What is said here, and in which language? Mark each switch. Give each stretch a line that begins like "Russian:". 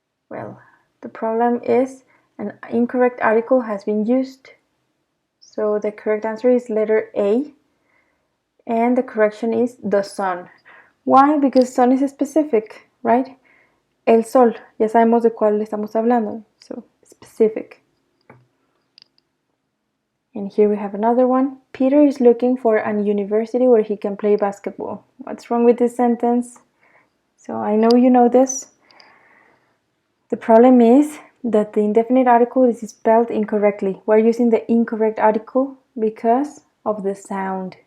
English: Well, the problem is an incorrect article has been used. So the correct answer is letter A, and the correction is the sun. Why? Because sun is specific, right?
Spanish: El sol, ya sabemos de cuál estamos hablando,
English: so specific. And here we have another one. Peter is looking for a university where he can play basketball. What's wrong with this sentence? So I know you know this. The problem is that the indefinite article is spelled incorrectly. We're using the incorrect article because of the sound.